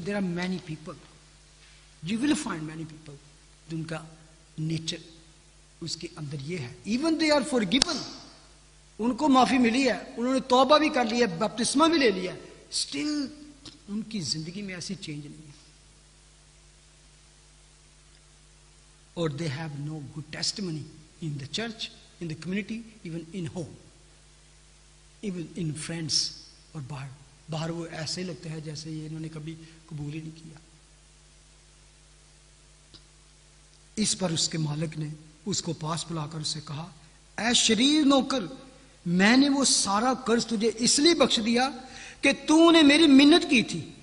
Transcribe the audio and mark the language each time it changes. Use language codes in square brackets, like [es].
[en] there are many people, you will find many people [ur] جن کا nature اس کے اندر یہ ہے. [en] even they are forgiven, [ur] ان کو معافی ملی ہے، انہوں نے توبہ بھی کر لی ہے، بپتسمہ بھی لے لیا ہے، اسٹل ان کی زندگی میں ایسی چینج نہیں ہے. [en] اور they have no good testimony in the church, in the community, even in home, even in friends. [ur] اور باہر وہ ایسے ہی لگتا ہے جیسے یہ انہوں نے کبھی قبول ہی نہیں کیا. اس پر اس کے مالک نے اس کو پاس بلا کر اسے کہا، اے شریر نوکر، میں نے وہ سارا قرض تجھے اس لیے بخش دیا کہ تو نے میری منت کی تھی.